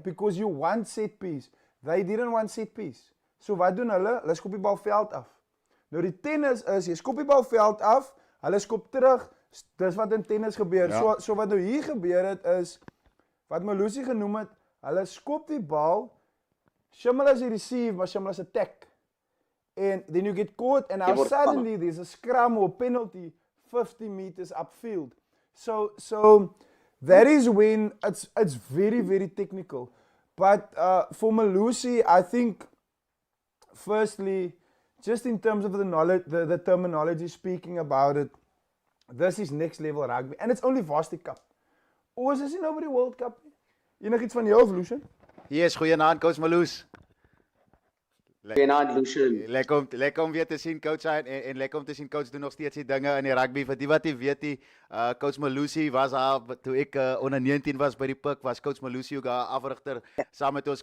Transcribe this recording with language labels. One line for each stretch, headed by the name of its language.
English: Because you want set piece. They didn't want set piece.
Afrikaans: So wat doen hulle? Hulle skop die bal veld af. Nou die tennis is, jy skop die bal veld af, hulle skop terug. Dis wat in tennis gebeur. Ja. So wat nou hier gebeur het is, wat Melusi genoem het, hulle skop die bal, Shimlas receive, maar Shimlas attack.
English: And then you get caught, and now suddenly there's a scrum or penalty 50 meters upfield. So that is when it's very, very technical. But for Melusi, I think, firstly, just in terms of the knowledge, the terminology, speaking about it, this is next level rugby. And it's only Varsity Cup.
Afrikaans: Ons is nie nou by die World Cup nie. Enigiets van jou, Lucian? Yes, goeienaand, Coach Melusi. Goeienaand, Lucian. Lekker om weer te sien coach en lekker om te sien coach doen nog steeds die dinge in die rugby. Vir die wat nie weet nie, coach Malusi was daar toe ek onder 19 was by die Pik, was coach Malusi ook daar afrigter saam met ons.